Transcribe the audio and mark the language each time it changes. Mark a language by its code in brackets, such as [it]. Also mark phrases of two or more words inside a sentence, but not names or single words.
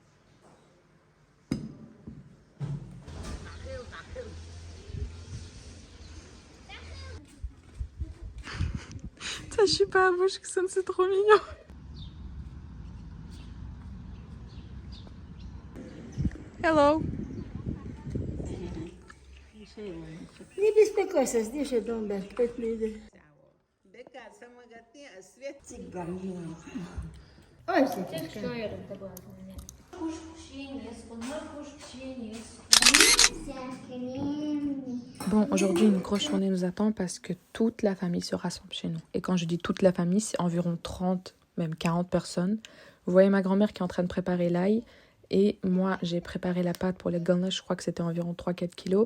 [fr] Ça chie pas à la bouche, que ça, c'est trop mignon. Hello. [ru] Не беспокойся, здесь дом беспокойный. Ой, [fr] Bon, aujourd'hui, une grosse journée nous attend parce que toute la famille se rassemble chez nous. Et quand je dis toute la famille, c'est environ 30, même 40 personnes. Vous voyez ma grand-mère qui est en train de préparer l'ail. Et moi, j'ai préparé la pâte pour les ganas, je crois que c'était environ 3-4 kilos.